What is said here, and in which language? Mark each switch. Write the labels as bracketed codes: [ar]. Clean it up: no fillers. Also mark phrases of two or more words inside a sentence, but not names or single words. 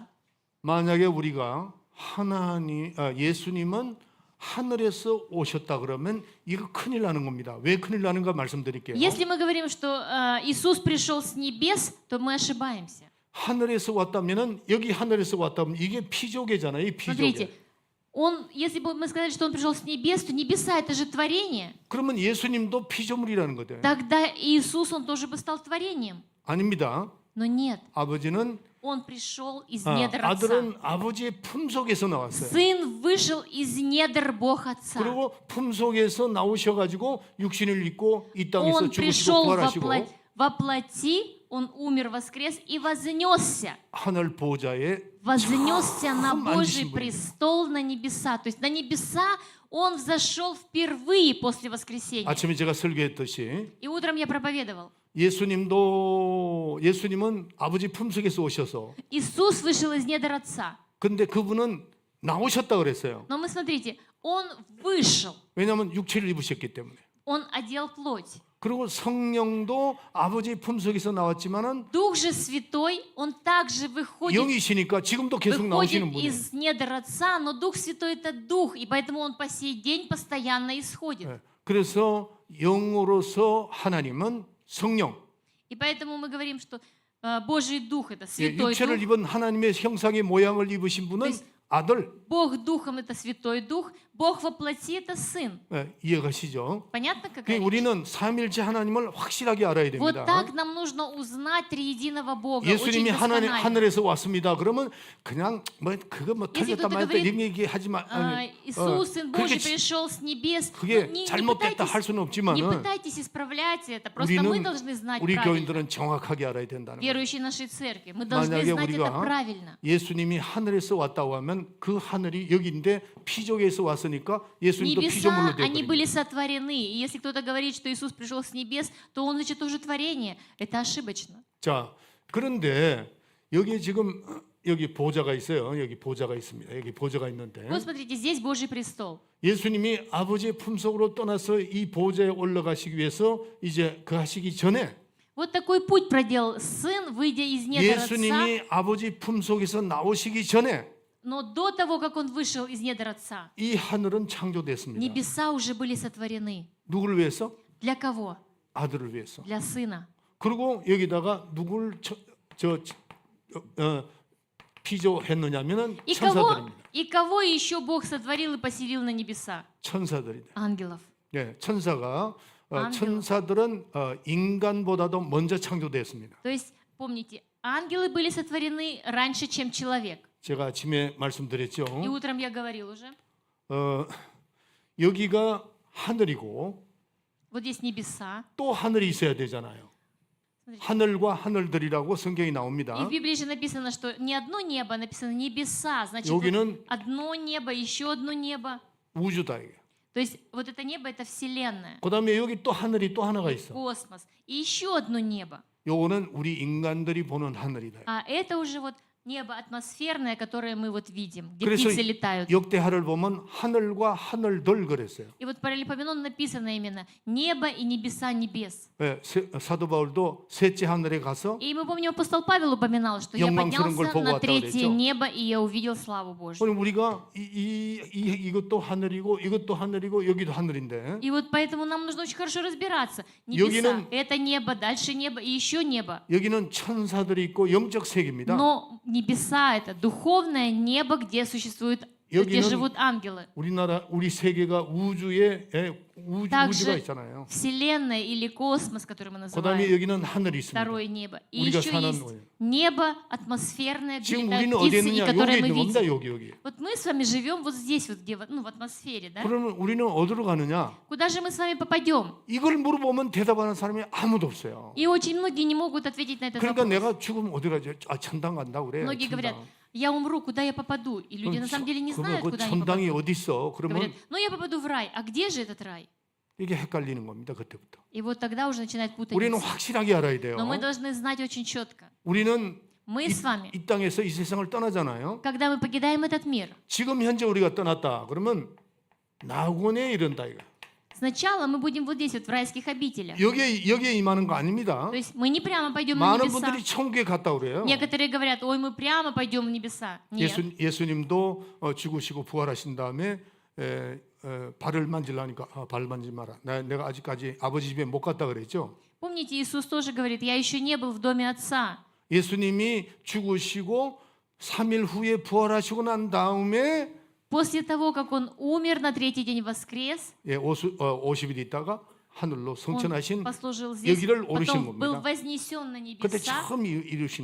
[ko] 만약에 우리가 예수님은 하늘에서 오셨다 그러면 이거 큰일 나는 겁니다. 왜 큰일 나는가 말씀드릴게요. [ru] Если мы говорим, что Иисус пришел с небес, то мы ошибаемся. [ko] 하늘에서 왔다면은 여기 하늘에서 왔다면 이게 피조개잖아요. 이 [ru] Смотрите, [ko] 피조개. [ru] если бы мы сказали, что Он пришел с небес, то небеса — это же творение. [ko] 그러면 예수님도 피조물이라는 거죠. [ru] Тогда Иисус, Он тоже бы стал творением. [ko] 아닙니다. [ru] Но нет, [ko] 아버지는 [ru] Он пришел из недр Отца. [ko] 아들은 아버지의 품속에서 나왔어요. [ru] Сын вышел из недр Бог Отца. [ko] 그리고 품속에서 나오셔가지고 육신을 입고 이 땅에서 [ru] Он [ko] 죽으시고 [ru] пришел [ko] 부활하시고 [ru] во плоти, Он умер, воскрес и вознесся. [ko] 하늘 보좌에 [ru] Вознесся на [ko] 참 [ru] Божий [ko] 앉으신 분이에요. [ru] престол, на небеса. То есть на небеса Он взошел впервые после воскресения. [ko] 아침에 제가 설교했듯이 [ru] И утром я проповедовал. [ko] 예수님은 아버지 품속에서 오셔서 [ru] Иисус вышел из недр Отца. [ko] 근데 그분은 나오셨다 그랬어요. [ru] Но мы, смотрите, Он вышел. [ko] 왜냐하면 육체를 입으셨기 때문에. [ru] Он одел плоть. [ko] 그리고 성령도 아버지 품속에서 나왔지만은 [ru] Дух же Святой, Он также выходит [ko] 영이시니까 지금도 계속 나오시는 분이에요. [ru] из недр Отца, но Дух Святой — это Дух, и поэтому Он по сей день постоянно исходит. [ko] 예, 그래서 영으로서 하나님은 성령, [ru] И поэтому мы говорим, что Божий Дух — это [ko] 예, [ru] Святой [ko] 육체를 [ru] Дух. [ko] 입은 하나님의 형상의 모양을 입으신 분은 [ru] То есть [ko] 아들. [ru] Бог Духом — это Святой Дух, Бог во плоти — это Сын. [ko] 예, 이해가시죠? [ru] Понятно, какая [ko] 그러니까 [ru] речь? [ko] 우리는 삼일째 하나님을 확실하게 알아야 [ru] Вот [ko] 됩니다. [ru] так нам нужно узнать триединого Бога. [ko] 예수님이 [ru] Очень досконально. [ko] 하늘에서 왔습니다. 그러면 그냥 그거 [ru] Если [ko] 틀렸다 [ru] кто-то [ko] 말했다 [ru] говорит, [ko] 이런 얘기 하지 마. [ru] Иисус, Сын [ko] 그렇게 [ru] Божий, пришел с небес. [ko] 그게 [ru] Ну, не [ko] 잘못됐다 할 수는 [ru] не 없지만은 пытайтесь исправлять это. Просто мы [ko] 우리는 [ru] должны знать [ko] 우리 [ru] правильно. [ko] 교인들은 정확하게 알아야 된다는 거예요. [ru] Верующие нашей церкви. Мы должны [ko] 만약에 [ru] знать это [ko] 우리가 [ru] правильно. [ko] 예수님이 하늘에서 왔다고 하면 그 하늘이 여기인데 피조개에서 왔으니까 예수님도 [ru] Небеса, [ko] 피조물로 [ru] они [ko] 되어버립니다. [ru] были сотворены. И если кто-то говорит, что Иисус пришел с небес, то Он, значит, тоже творение. Это ошибочно. [ko] 자, 그런데 여기 지금 여기 보좌가 있어요. 여기 보좌가 있습니다. 여기 보좌가 있는데 [ru] Вот смотрите, здесь Божий престол. [ko] 예수님이 아버지의 품속으로 떠나서 이 보좌에 올라가시기 위해서 이제 그 하시기 전에 [ru] Вот такой путь проделал Сын, выйдя из недр Отца. [ko] 예수님이 아버지 품속에서 나오시기 전에 [ru] Но до того, как Он вышел из недр Отца, [ko] 이 하늘은 창조됐습니다. [ru] небеса уже были сотворены. [ko] 누구를 위해서? [ru] Для кого? [ko] 아들을 위해서. [ru] Для Сына. [ko] 그리고 여기다가 누굴 피조했느냐면은 [ru] И [ko] 천사들입니다. [ru] кого еще Бог сотворил и поселил на небеса? [ko] 천사들이다. [ru] Ангелов. [ko] 예, 천사가 [ru] ангелов. [ko] 천사들은 인간보다도 먼저 창조됐습니다. [ru] То есть, помните, ангелы были сотворены раньше, чем человек. [ko] 제가 아침에 말씀드렸죠. [ru] И утром я говорил уже. [ko] 여기가 하늘이고 [ru] Вот здесь небеса. [ko] 또 하늘이 있어야 되잖아요. [ru] Смотрите. [ko] 하늘과 하늘들이라고 성경이 [ru] И в [ko] 나옵니다. [ru] Библии же написано, что не одно небо, написано небеса. Значит, [ko] 여기는 [ru] одно небо, еще одно небо. [ko] 우주다 이게. [ru] То есть вот это небо — это Вселенная, [ko] 그다음에 여기 또 하늘이 또 하나가 있어. [ru] космос. И еще одно небо. [ko] 요거는 우리 인간들이 보는 하늘이다. [ru] А это уже вот небо атмосферное, которое мы вот видим, где [ko] 그래서 [ru] птицы летают. [ko] 역대하를 보면 하늘과 하늘들 그랬어요. [ru] И вот паралипоменон написано именно «небо и небеса небес». [ko] 예, 사도 바울도 셋째 하늘에 가서 [ru] И мы помним, апостол Павел упоминал, что я [ko] 영광스러운 걸 [ru] поднялся [ko] 보고 [ru] на [ko] 왔다고 [ru] третье [ko] 그랬죠. [ru] небо, и я увидел славу Божью. [ko] 그럼 우리가 이것도 하늘이고 이것도 하늘이고 여기도 하늘인데 [ru] И вот поэтому нам нужно очень хорошо разбираться. [ko] 여기는- [ru] Небеса — это небо, дальше небо и еще небо. [ko] 여기는 천사들이 있고 영적 세계입니다. [ru] Но небеса — это духовное небо, где существуют, где [ko] 여기는 [ru] живут ангелы. [ko] 우리나라 우리 세계가 우주에 [ru] Также [ko] 우주가 있잖아요. [ru] Вселенная или космос, который мы [ko] 그다음에 [ru] называем, [ko] 여기는 하늘이 있습니다. [ru] второе небо. И [ko] 우리가 [ru] еще [ko] 사는 [ru] есть [ko] 거예요. [ru] небо атмосферное, где [ko] 지금 [ru] летают [ko] 우리는 어디 [ru] птицы, и [ko] 있느냐? [ru] которое [ko] 여기 [ru] мы [ko] 있는 겁니다. [ru] видим. [ko] 여기. [ru] Вот мы с вами живем вот здесь, вот где, ну, в атмосфере, да? [ko] 그러면 우리는 어디로 가느냐? [ru] Куда же мы с вами попадем? [ko] 이걸 물어보면 대답하는 사람이 아무도 없어요. [ru] И очень многие не могут ответить на этот [ko] 그러니까 [ru] вопрос. [ko] 내가 죽으면 어디 가지? 천당 간다 그래. [ru] Многие говорят, я умру, куда я попаду? И люди на самом деле не [ko] 그러면 [ru] знают, [ko] 그 [ru] куда они [ko] 천당이 [ru] попадут. [ko] 어디 있어? [ru] Говорят, [ko] 그러면 [ru] ну я попаду в рай. А где же этот рай? [ko] 이게 헷갈리는 겁니다. 그때부터. [ru] И вот тогда уже начинает [ko] 우리는 [ru] путаться. [ko] 확실하게 알아야 돼요. [ru] Но мы должны знать очень четко. [ko] 우리는 [ru] Мы с вами, [ko] 이 땅에서 이 세상을 떠나잖아요. [ru] когда мы покидаем этот мир, [ko] 지금 현재 우리가 떠났다. 그러면 낙원에 이른다 이거. [ru] сначала мы будем вот здесь, вот в райских обителях. [ko] 여기에 임하는 거 아닙니다. [ru] То есть мы не прямо пойдем на [ko] 많은 [ru] небеса. [ko] 분들이 천국에 갔다 그래요. [ru] Некоторые говорят, ой, мы прямо пойдем в небеса. Нет. [ko] 예수님도 죽으시고 부활하신 다음에 발을 만지려니까 발 만지 마라. 내가 아직까지 아버지 집에 못 갔다 그랬죠. [ru] Помните, Иисус тоже говорит, я еще не был в доме Отца. [ko] 예수님이 죽으시고 3일 후에 부활하시고 난 다음에 [ru] После того, как Он умер, на третий день воскрес, [ko] 50일 있다가 하늘로 [ru] Он [ko] 성천하신 [ru] послужил здесь, [ko] 여기를 오르신 [ru] потом был [ko] 겁니다. [ru] вознесен на [ko] 그때 [ru] небеса, [ko] 처음 이루신